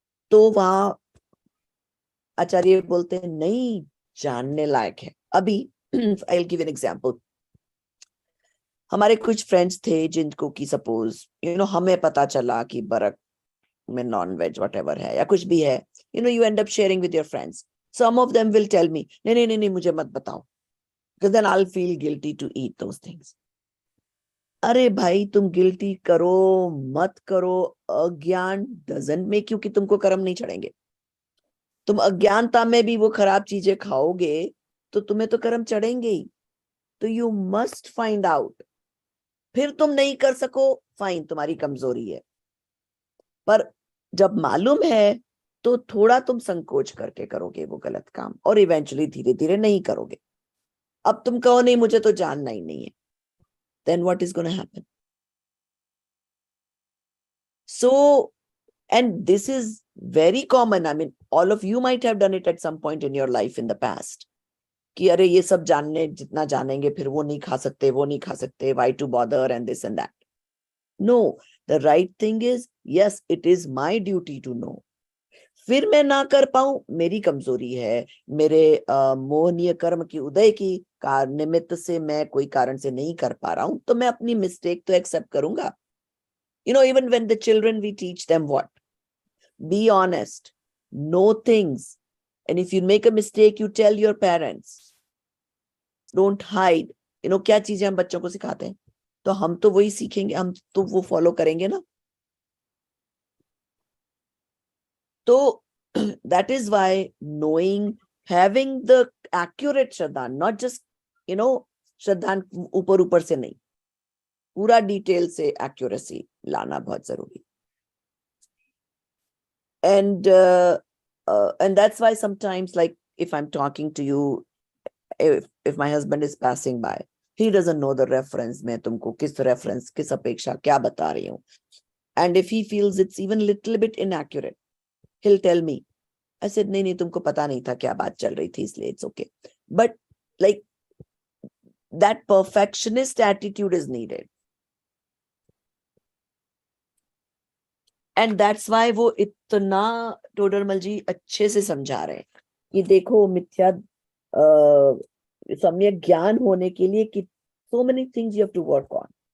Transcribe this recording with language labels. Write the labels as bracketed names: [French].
[Hindi] तो वहां आचार्य बोलते हैं नहीं, जानने लायक है. अभी [English] I will give an example. [Hindi] हमारे कुछ फ्रेंड्स थे जिनको कि सपोज हमें पता चला कि बरक में नॉन वेज व्हाटएवर है या कुछ भी है, [English] you end up sharing with your friends. Some of them will tell me, [Hindi] नहीं मुझे मत बताओ, [English] because then I'll feel guilty to eat those things. [Hindi] अरे भाई, तुम गिल्टी करो मत करो, अज्ञान [English] doesn't make you [Hindi] कि तुमको कर्म नहीं चढ़ेंगे. तुम अज्ञानता में भी वो खराब चीजें खाओगे तो तुम्हें तो कर्म चढ़ेंगे ही. [English] तो you must find out. [Hindi] फिर तुम नहीं कर सको, फाइन, तुम्हारी कमजोरी है. पर जब मालूम है तो थोड़ा तुम संकोच करके करोगे वो गलत काम, और इवेंचुअली धीरे धीरे नहीं करोगे। अब तुम कहो नहीं मुझे तो जानना ही नहीं है, [English] then what is going to happen? So, and this is very common. I mean, all of you might have done it at some point in your life in the past. [Hindi] कि अरे ये सब जानने जितना जानेंगे फिर वो नहीं खा सकते, वो नहीं खा सकते, [English] why to bother and this and that. No, the right thing is, yes, it is my duty to know. [Hindi] फिर मैं ना कर पाऊं, मेरी कमजोरी है, मेरे मोहनीय कर्म की उदय की निमित्त से मैं कोई कारण से नहीं कर पा रहा हूं, तो मैं अपनी मिस्टेक तो एक्सेप्ट करूंगा. [English] You know, even when the children, we teach them what? Be honest, know things. And if you make a mistake, you tell your parents. Don't hide. You know, [Hindi] क्या चीजें हम बच्चों को सिखाते हैं, तो हम तो वही सीखेंगे, हम तो वो फॉलो करेंगे ना. [English] So that is why knowing, having the accurate Shraddhan, not just, you know, Shraddhan [Hindi] ऊपर से नहीं, पूरा डिटेल से [English] accuracy [Hindi] लाना बहुत जरूरी. [English] And that's why sometimes, like if I'm talking to you, if my husband is passing by, he doesn't know the reference, [Hindi] मैं तुमको किस reference, किस अपेक्षा क्या बता रही हूँ. [English] And if he feels it's even little bit inaccurate, he'll tell me. I said, [Hindi] नहीं तुमको पता नहीं था क्या बात चल रही थी, इसलिए [English] it's okay. But like that perfectionist attitude is needed. [Hindi] And that's why वो इतना टोडरमल जी अच्छे से समझा रहे हैं कि देखो मिथ्या सम्यक ज्ञान होने के लिए कि [English] so many things you have to work on.